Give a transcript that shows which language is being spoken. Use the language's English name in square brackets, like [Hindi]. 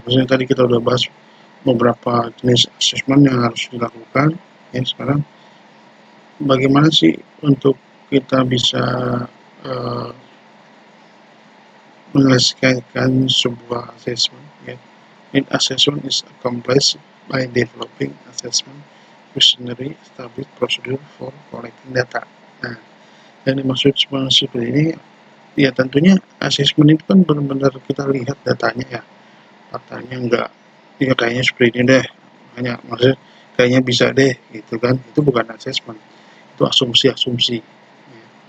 [Indonesian] Maksudnya tadi kita udah bahas beberapa jenis assessment yang harus dilakukan ya. Sekarang bagaimana sih untuk kita bisa uh, menyelesaikan sebuah assessment ya. [English] Need assessment is accomplished by developing assessment questionnaire established procedure for collecting data. [Indonesian] Nah, yang dimaksud seperti ini ya, tentunya assessment itu kan benar-benar kita lihat datanya ya, faktanya enggak ya kayaknya seperti ini deh, hanya maksudnya kayaknya bisa deh gitu kan, itu bukan assessment, itu asumsi-asumsi ya.